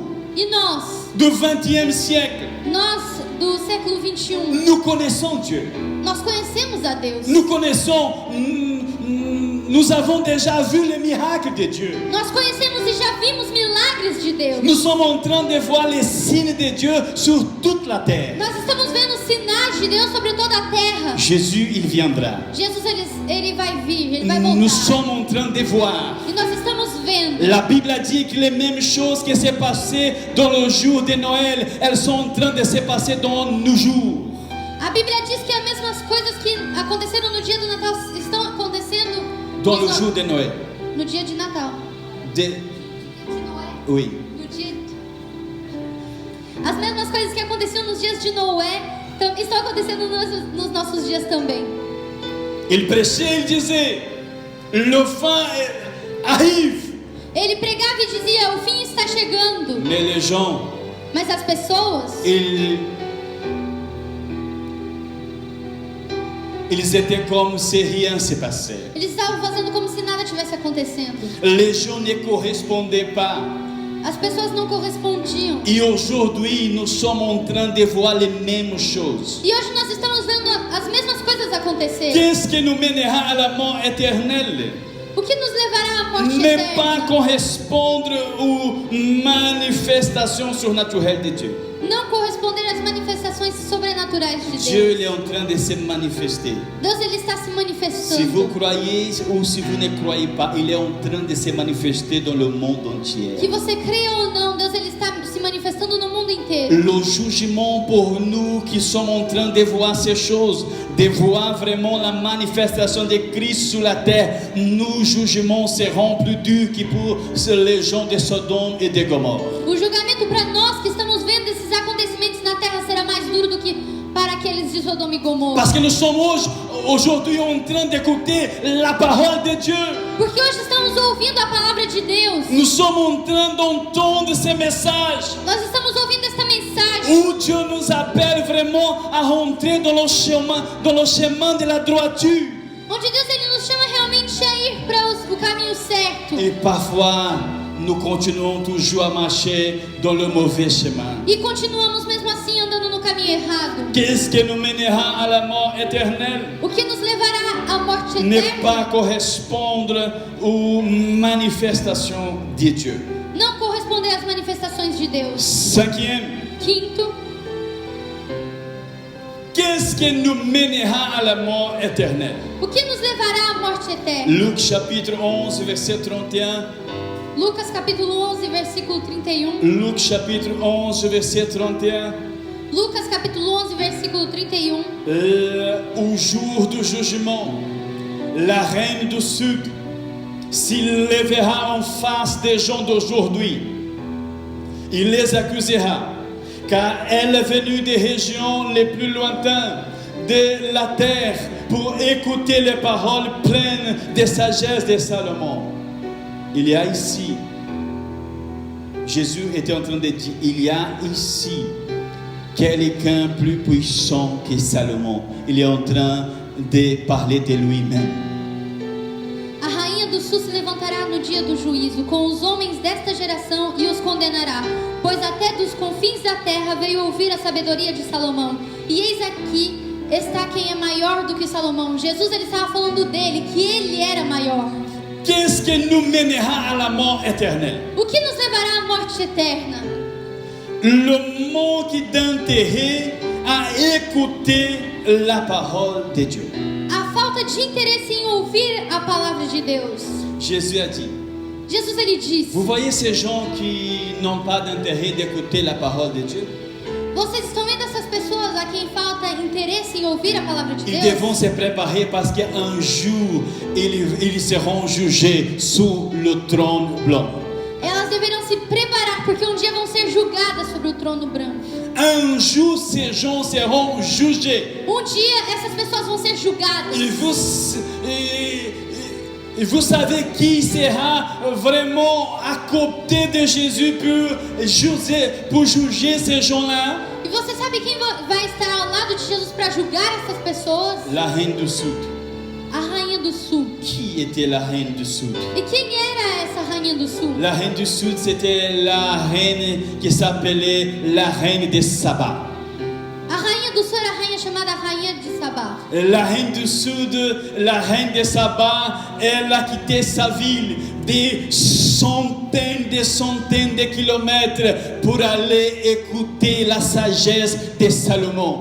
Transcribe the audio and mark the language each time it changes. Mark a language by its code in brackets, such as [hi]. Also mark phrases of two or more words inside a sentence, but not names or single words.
[pt] E nós, [fr] du XXe siècle, [pt] nós do século 21, [fr] nous connaissons Dieu. [pt] nós conhecemos a Deus. [fr] Nous connaissons, nous avons déjà vu les miracles de Dieu. [pt] Nós conhecemos e já vimos milagres de Deus. [fr] Nous sommes en train de voir les signes de Dieu sur toute la terre. [pt] Nós estamos vendo sinais de Deus sobre toda a terra. [fr] Jésus, il viendra. [pt] Jesus ele vai vir, ele vai [fr] Nous [pt] voltar. [fr] sommes en train de voir. [pt] E nós estamos vendo. [fr] La Bible a dit que les mêmes choses qui s'est passées dans le jour de Noël, elles sont en train de se passer dans nos jours. [pt] A Bíblia diz que as mesmas coisas que aconteceram no dia do Natal estão acontecendo [fr] Dans le jour de Noël. [pt] no dia de Natal. [fr] De... Oui. [pt] No dia... As mesmas coisas que aconteciam nos dias de Noé estão acontecendo nos nossos dias também. [fr] Il prêchait, il disait, le fin arrive. [pt] Ele pregava e dizia, o fim está chegando. [fr] Mais les gens, [pt] Mas as pessoas, [fr] ils étaient comme si rien se passait. [pt] eles estavam fazendo como se nada tivesse acontecendo. [fr] Les gens ne correspondaient pas. [pt] As pessoas não correspondiam. [fr] Et aujourd'hui, nous sommes en train de voir les mêmes choses. [pt] E hoje nós estamos vendo as mesmas coisas acontecerem. [fr] Qu'est-ce qui nous mènera à la mort éternelle? [pt] O que nos morte [fr] n'est [pt] eterna. [fr] pas correspondre aux manifestations surnaturelles de Dieu. [pt] Não corresponder às manifestações sobrenaturais de [fr] Dieu [pt] Deus. [fr] il est en train de se manifester. [pt] Deus ele está se [fr] Si vous [pt] manifestando. [fr] croyez ou si vous ne croyez pas, il est en train de se manifester dans le monde entier. [pt] Que você creia ou não, Deus ele está se manifestando no mundo inteiro. [fr] Le jugement pour nous qui sommes en train de voir ces choses, de voir vraiment la manifestation de Christ sur la terre, nos jugements seront plus durs que pour les gens de Sodome et de Gomorrhe. [pt] O julgamento para nós que estamos vendo esses acontecimentos na terra será mais duro do que para aqueles de Sodoma e Gomorra. [fr] Parce que nous sommes aujourd'hui en train d'écouter la parole de Dieu. [pt] Porque hoje estamos ouvindo a palavra de Deus. [fr] Nous sommes en train d'entendre ces messages [pt] Nós estamos ouvindo esta mensagem [fr] où Dieu nous appelle vraiment à rentrer dans le chemin de la droiture. [pt] onde Deus ele nos chama realmente a ir para o caminho certo. [fr] Et parfois, nous continuons toujours à marcher dans le mauvais chemin. [pt] E continuamos mesmo assim andando no caminho errado. [fr] Qu'est-ce qui nous mènera à la mort éternelle? [pt] O que nos levará à morte [fr] Ne [pt] eterna [fr] pas correspondre aux manifestations de Dieu. [pt] não corresponder às manifestações de Deus. [fr] Cinquième, [pt] Quinto, [fr] qu'est-ce qui nous mènera à la mort éternelle? [pt] o que nos levará à morte eterna? [fr] Luc chapitre 11, verset 31. [pt] Lucas capítulo 11, versículo 31. [fr] Luc chapitre 11, verset 31. [pt] Lucas capítulo 11, versículo 31. [fr] Au jour du jugement, la reine du sud s'il les verra en face des gens d'aujourd'hui, il les accusera, car elle est venue des régions les plus lointaines de la terre pour écouter les paroles pleines de sagesse de Salomon. Il y a ici, Jésus était en train de dire, il y a ici quelqu'un plus puissant que Salomon. Il est en train de parler de lui-même. [pt] A rainha do sul se levantará no dia do juízo com os homens desta geração e os condenará, pois até dos confins da terra veio ouvir a sabedoria de Salomão. E eis aqui está quem é maior do que Salomão. Jesus ele estava falando dele, que ele era maior. [fr] Qu'est-ce qui nous mènera à la mort éternelle? [pt] O que nos levará à morte eterna? [fr] Le manque d'intérêt à écouter la parole de Dieu. [pt] A falta de interesse em ouvir a palavra de Deus. [fr] Jésus a dit, [pt] Jesus ele disse: [fr] vous voyez ces gens qui n'ont pas d'intérêt d'écouter la parole de Dieu? [pt] vocês estão vendo essas pessoas a quem falta interesse em ouvir a palavra de [fr] Ils [pt] Deus? [fr] devront se préparer parce qu'un jour, ils seront jugés sous le trône blanc. [pt] Elas deverão se preparar porque um dia vão ser julgadas sobre o trono branco. [fr] Un jour, ces gens seront jugés. [pt] Um dia essas pessoas vão ser julgadas. [fr] Et vous savez qui sera vraiment à côté de Jésus pour juger ces gens-là? [pt] E você sabe quem vai estar ao lado de Jesus para julgar essas pessoas? [fr] La reine du Sud. [pt] A rainha do sul. [fr] Qui était la reine du Sud? [pt] E quem era essa rainha do sul? [fr] La reine du Sud, c'était la reine qui s'appelait la reine de Saba. [pt] A rainha do sul era a rainha chamada rainha de Sabá. [fr] La reine du Sud, la reine de Saba, elle a quitté sa ville des centaines de kilomètres pour aller écouter la sagesse de Salomon.